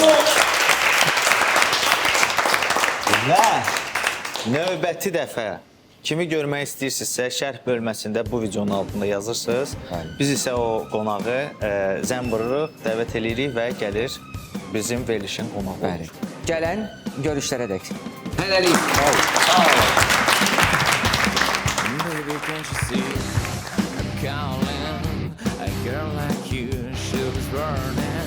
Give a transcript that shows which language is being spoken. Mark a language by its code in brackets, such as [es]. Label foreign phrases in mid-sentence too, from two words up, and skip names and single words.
[az] Və növbəti dəfə kimi görmək istəyirsinizsə, şərh bölməsində bu videonun altında yazırsınız. Biz isə o qonağı zəng vururuq, dəvət edirik və gəlir bizim verilişin qonağı olur. Gələn görüşlərə dək. Hələlik. Sağ olun. [en] Baby, can't you see I'm calling? A girl like you, she was born